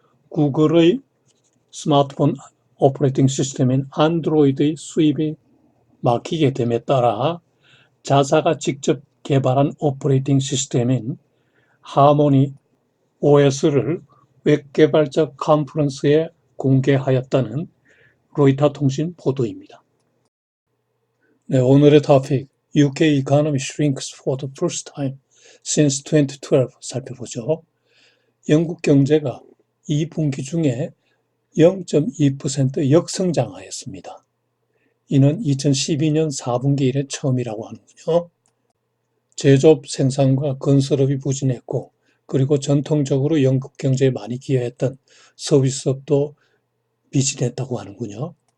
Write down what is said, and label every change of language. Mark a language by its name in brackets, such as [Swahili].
[Korean] 구글의 스마트폰 오퍼레이팅 시스템인 안드로이드의 수입이 막히게 됨에 따라 자사가 직접 개발한 오퍼레이팅 시스템인 하모니 OS를 웹개발자 컨퍼런스에 공개하였다는 로이터 통신 보도입니다. 네, 오늘의 토픽 [English] UK economy shrinks for the first time since 2012 [Korean] 살펴보죠. 영국 경제가 2분기 중에 0.2% 역성장하였습니다. 이는 2012년 4분기 이래 처음이라고 하는군요. 제조업 생산과 건설업이 부진했고, 그리고 전통적으로 영국 경제에 많이 기여했던 서비스업도 비진했다고 하는군요.